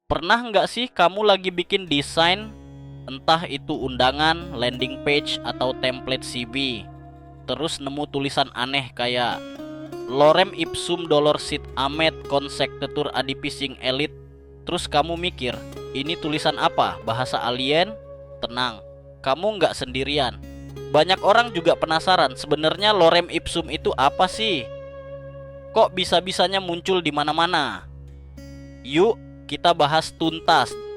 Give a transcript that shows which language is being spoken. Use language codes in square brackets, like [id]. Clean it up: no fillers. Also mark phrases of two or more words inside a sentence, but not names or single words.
[id] Pernah nggak sih kamu lagi bikin desain, entah itu undangan, [en] landing page, [id] atau template CV, terus nemu tulisan aneh kayak [la] Lorem ipsum dolor sit amet consectetur adipising elit. [id] Terus kamu mikir, ini tulisan apa? Bahasa alien? Tenang, kamu nggak sendirian. Banyak orang juga penasaran, sebenarnya [la] lorem ipsum [id] itu apa sih? Kok bisa-bisanya muncul di mana-mana? Yuk, kita bahas tuntas.